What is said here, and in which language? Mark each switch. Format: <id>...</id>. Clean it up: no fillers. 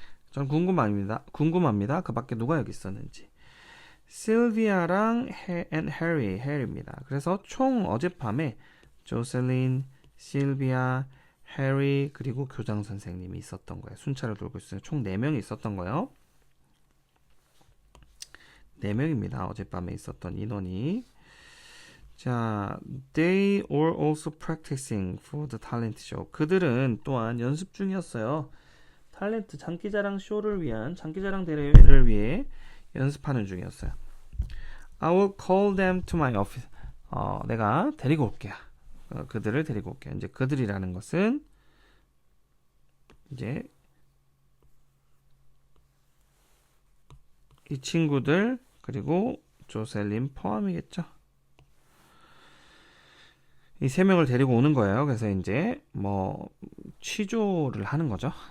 <ko>전 궁금합니다. 그 밖에 누가 여기 있었는지. 실비아랑 해리입니다. 그래서 총 어젯밤에 조셀린, 실비아, 해리 그리고 교장 선생님이 있었던 거예요. 순찰을 돌고 있어요. 총 4명이 있었던 거예요. 4명입니다. 어젯밤에 있었던 인원이.</ko> <en>자, they were also practicing for the talent show.</en> <ko>그들은 또한 연습 중이었어요. 탤런트 장기자랑 쇼를 위한 장기자랑 대회를 위해 연습하는 중이었어요.</ko> <en>I will call them to my office.</en> <ko>내가 데리고 올게요. 그들을 데리고 올게요. 이제 그들이라는 것은 이제 이 친구들 그리고 조셀린 포함이겠죠. 이 3명을 데리고 오는 거예요. 그래서 이제 취조를 하는 거죠.</ko>